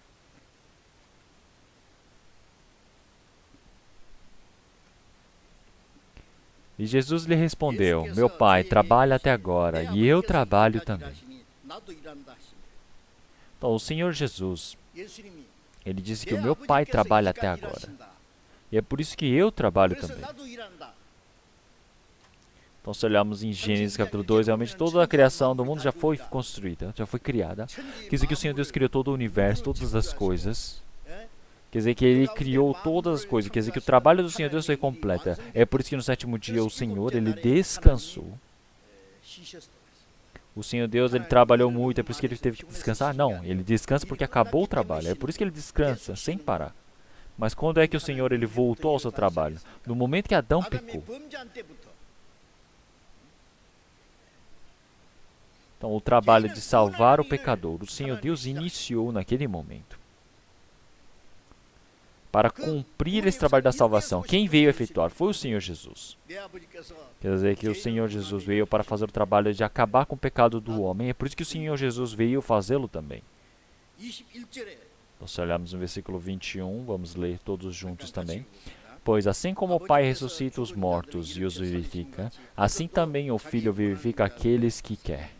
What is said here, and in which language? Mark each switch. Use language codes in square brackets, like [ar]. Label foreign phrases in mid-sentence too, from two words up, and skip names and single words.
[pt] E Jesus lhe respondeu, meu Pai trabalha até agora, e eu trabalho também. Então, o Senhor Jesus, [ko] 예수님이 [pt] ele disse que [ko] 내 [pt] o meu Pai [ko] 아버지께서 [pt] trabalha [ko] 이까지 [pt] até agora. [ko] 일하신다. [pt] E é por isso que eu trabalho [ko] 그래서 [pt] também. [ko] 나도 일한다. [pt] Então, se olharmos em Gênesis capítulo 2, realmente toda a criação do mundo já foi construída, já foi criada. Quer dizer que o Senhor Deus criou todo o universo, todas as coisas. [ko] 예? [pt] Quer dizer que Ele criou todas as coisas. Quer dizer que o trabalho do Senhor Deus foi completo. É por isso que no sétimo dia o Senhor, Ele descansou. [ko] 쉬셨어. [pt] O Senhor Deus, Ele trabalhou muito, é por isso que Ele teve que descansar? Não, Ele descansa porque acabou o trabalho. É por isso que Ele descansa, sem parar. Mas quando é que o Senhor, Ele voltou ao seu trabalho? No momento que Adão [ko] 아담이 [pt] pecou. [ko] 범죄한 때부터 [pt] Então, o trabalho de salvar o pecador, o Senhor Deus iniciou naquele momento. Para cumprir esse trabalho da salvação, quem veio efetuar foi o Senhor Jesus. [ko] 내 아버지께서 [pt] Quer dizer que o Senhor Jesus veio para fazer o trabalho de acabar com o pecado do homem. É por isso que o Senhor Jesus veio fazê-lo também. [ko] 21절에 [pt] Então, se olharmos no versículo 21, vamos ler todos juntos também. Pois assim como o Pai ressuscita os mortos e os vivifica, assim também o Filho vivifica aqueles que quer.